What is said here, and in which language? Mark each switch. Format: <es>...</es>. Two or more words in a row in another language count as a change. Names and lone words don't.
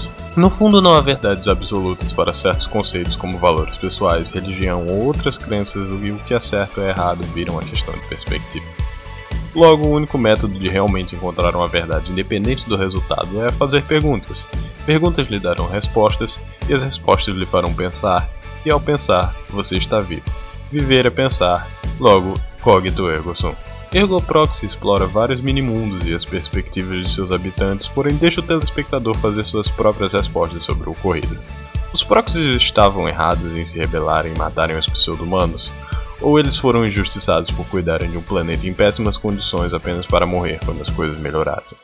<pt>No fundo, não há verdades absolutas para certos conceitos como valores pessoais, religião ou outras crenças, e o que é certo ou errado viram uma questão de perspectiva. Logo, o único método de realmente encontrar uma verdade independente do resultado é fazer perguntas. Perguntas lhe darão respostas, e as respostas lhe farão pensar, e ao pensar, você está vivo. Viver é pensar, logo,</pt> <la>cogito ergo sum.</la> <pt>Ergo Proxy explora vários minimundos e as perspectivas de seus habitantes, porém deixa o telespectador fazer suas próprias respostas sobre o ocorrido. Os Proxies estavam errados em se rebelarem e matarem os pseudo-humanos? Ou eles foram injustiçados por cuidarem de um planeta em péssimas condições apenas para morrer quando as coisas melhorassem?</pt>